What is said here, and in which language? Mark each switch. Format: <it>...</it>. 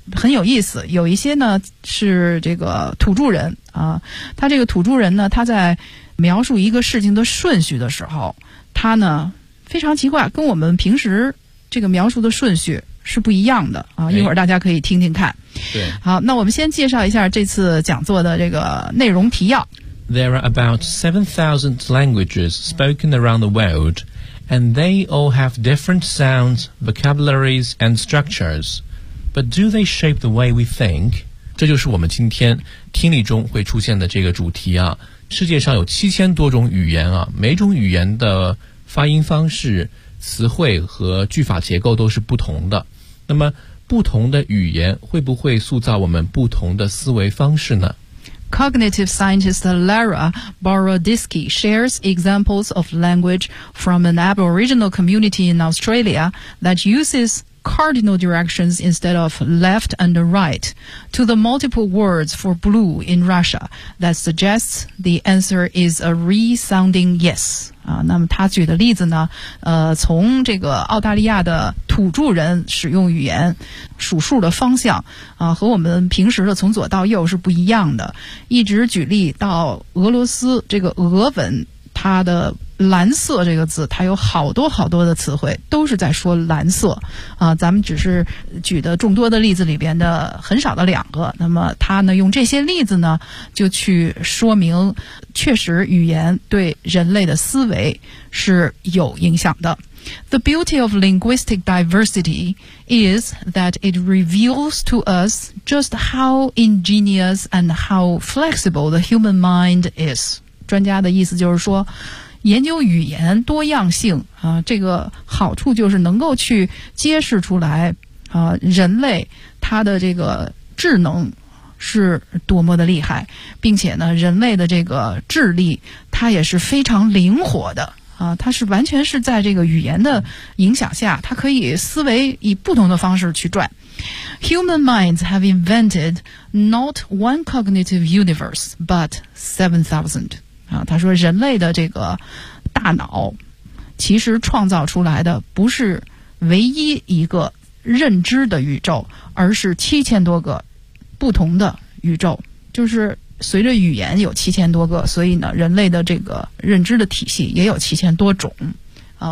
<zh>很有意思，有一些呢是这个土著人啊，他这个土著人呢，他在描述一个事情的顺序的时候，他呢非常奇怪，跟我们平时这个描述的顺序是不一样的啊。一会儿大家可以听听看。对，好，那我们先介绍一下这次讲座的这个内容提要。</zh> <en>There are about 7,000 languages spoken around the world, and they all have different sounds, vocabularies, and structures. But do they shape the way we think?</en> <zh>这就是我们今天听力中会出现的这个主题啊。世界上有7000多种语言啊，每种语言的发音方式、词汇和句法结构都是不同的。那么，不同的语言会不会塑造我们不同的思维方式呢？</zh> <en>Cognitive scientist Lara Boroditsky shares examples of language from an Aboriginal community in Australia that uses cardinal directions instead of left and right to the multiple words for blue in Russia that suggests the answer is a resounding yes.</en> <zh>那么他举的例子呢，从这个澳大利亚的土著人使用语言数数的方向和我们平时的从左到右是不一样的，一直举例到俄罗斯这个俄文，它的蓝色这个字，它有好多好多的词汇都是在说蓝色咱们只是举的众多的例子里边的很少的两个。那么他呢用这些例子呢就去说明确实语言对人类的思维是有影响的。</zh> <en>The beauty of linguistic diversity is that it reveals to us just how ingenious and how flexible the human mind is.</en> <zh>专家的意思就是说，研究语言多样性这个好处就是能够去揭示出来人类他的这个智能是多么的厉害，并且呢人类的这个智力它也是非常灵活的它是完全是在这个语言的影响下，它可以思维以不同的方式去转。</zh> <en>Human minds have invented not one cognitive universe, but 7,000.</en> <zh>他说人类的这个大脑其实创造出来的不是唯一一个认知的宇宙，而是7000多个不同的宇宙，就是随着语言有7000多个，所以呢人类的这个认知的体系也有7000多种啊。</zh>